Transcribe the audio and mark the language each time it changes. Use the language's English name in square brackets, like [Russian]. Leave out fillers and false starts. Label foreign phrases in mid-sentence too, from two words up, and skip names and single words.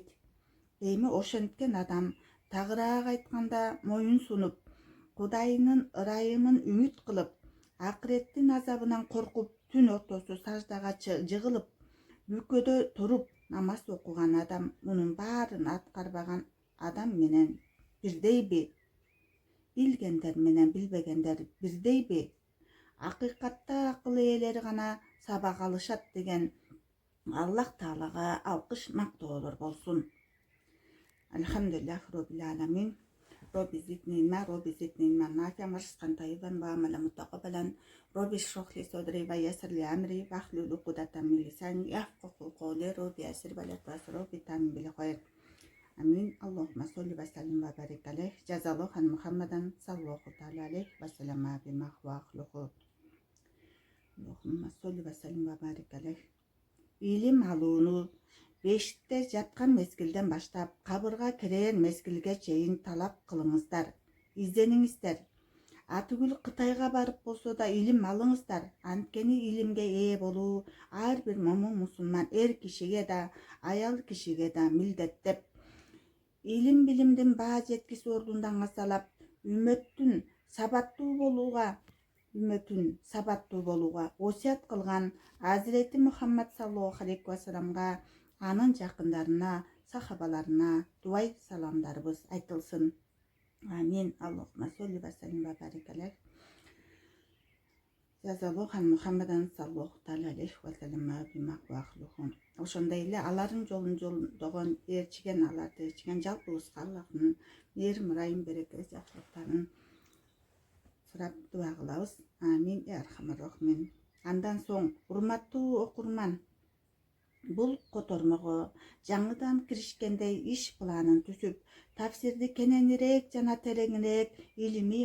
[Kyrgyz] Эми ошенткен адам тагыраак айтканда моюн сунуп, Кудайынын ырайымын үмүт кылып, акыреттин азабынан коркуп, түн ортосу саждага жыгылып, бүкөдө туруп намаз окуган адам мунун баарын аткарбаган адам менен бирдейби? Билгендер менен билбегендер бирдейби? Акыйкатта акыл ээлери гана сабак алышат деген Аллах Таалага алкыш мактоолор болсун. [Arabic] الحمد لله رب العالمين. رب زدني علما، رب زدني علما نافعا ورزقا طيبا وعملا متقبلا. رب اشرح لي صدري ويسر لي أمري واحلل عقدة من لساني يفقهوا قولي رب يسر ولا تعسر رب تامن بالخير آمين. اللهم صل وسلم وبارك عليه جزا الله عن محمدا صلى الله تعالى عليه وسلم بما هو أخلقه. اللهم صل وسلم وبارك عليه. [Kyrgyz] İlim alууну бешикте жаткан мезгилден баштап кабырга кирер мезгилге чейин талап кылыңыздар, издениңиздер. Атүгүл Кытайга барып болсо да илим алыңыздар. Анткени илимге ээ болуу ар бир момун мусулман эр кишиге да, аял кишиге да милдет деп. Илим билимдин баа жеткисүү ордунда аңсалап, үммөттүн сабаттуу болууга осуят кылган Азирети Мухаммад [Arabic] صلى الله عليه وسلم, [Kyrgyz] анын жакындарына, сахабаларына дуай саламдарыбыз айтылсын. Амин. [Arabic] اللهم صل وسلم وبارك عليه. جزى الله عن محمدا صلى الله عليه وسلم بماك وا أهلهم. [Kyrgyz] Ошондой эле алардын жолун жолдогон ээрчиген, аларды ээрчиген жалпыбызга Аллахтын мээрим, ырайым, берекеси, жакшылыктарын сурап дуа кылабыз. [Arabic] آمين. أرحم الراحمين. [Kyrgyz] Андан соң, урматтуу окурман, бул котормого жаңыдан киришкендей иш планын түзүп, тафсирди кененирээк жана тереңирээк илимий